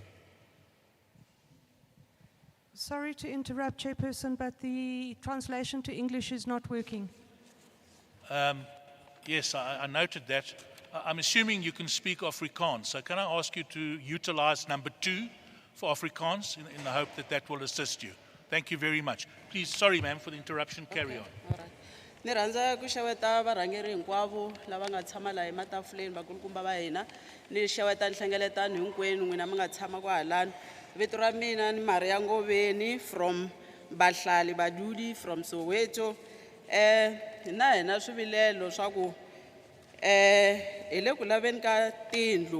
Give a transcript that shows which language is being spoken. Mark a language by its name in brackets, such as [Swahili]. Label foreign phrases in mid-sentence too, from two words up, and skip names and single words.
[English] Sorry to interrupt, Chairperson, but the translation to English is not working. Yes, I noted that. I'm assuming you can speak Afrikaans, so can I ask you to utilize number 2 for Afrikaans in the hope that that will assist you? Thank you very much. Please, sorry ma'am for the interruption, carry on. [Tsonga] Ni rhandza ku xeweta varhangeri hinkwavo lava nga tshama laha ematafuleni vakulukumba va hina ni xeweta nhlengeletano hinkwenu n'wina mi nga tshama kwalano. Vito ra mina ni Maria Ngoveni from Bahlali Badudi from Soweto. Na hina swivilelo swa ku hi le ku laveni ka tindlu.